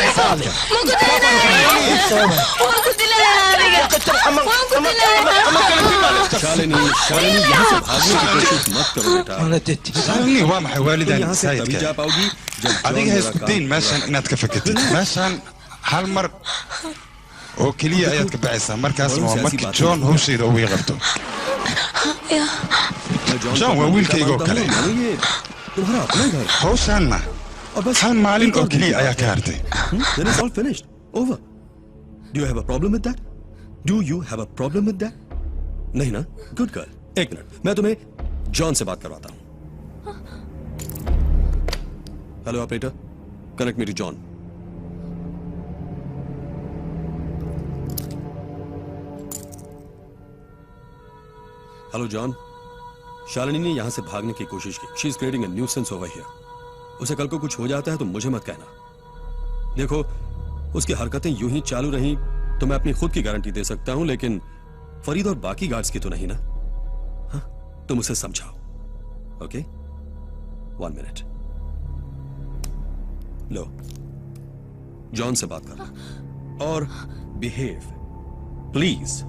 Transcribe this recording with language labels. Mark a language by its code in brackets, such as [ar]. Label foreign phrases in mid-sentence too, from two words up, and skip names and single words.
[hi] saale शालिनी शालिनी यहाँ से भागने की कोशिश मत करो बेटा [so] शालिनी waa maxay waalidan [hi] यहाँ से तभी जा पाओगी जब [so] adiga ha isku dayn meeshan inaad ka fakatid meeshan hal mar oo keliya ayaad ka baxaysaa markaasna waa markii John hawsheeda uu qabto John waa wiilkayga oo kale [hi] तुम्हारा अपना घर [so] hawshanna hal maalin oo keliya ayaa ka hartay [en] then it's all finished over do you have a problem with that do you have a problem with that [hi] नहीं ना [en] good girl [hi] एक मिनट मैं तुम्हें जॉन से बात करवाता हूं [en] hello operator connect me to John [hi] हेलो जॉन शालिनी ने यहां से भागने की कोशिश की [en] she is creating a nuisance over here [hi] उसे कल को कुछ हो जाता है तो मुझे मत कहना देखो उसकी हरकतें यूं ही चालू रहीं तो मैं अपनी खुद की गारंटी दे सकता हूं लेकिन फरीद और बाकी गार्ड्स की तो नहीं ना हाँ तुम उसे समझाओ ओके 1 मिनट लो जॉन से बात कर और [en] behave please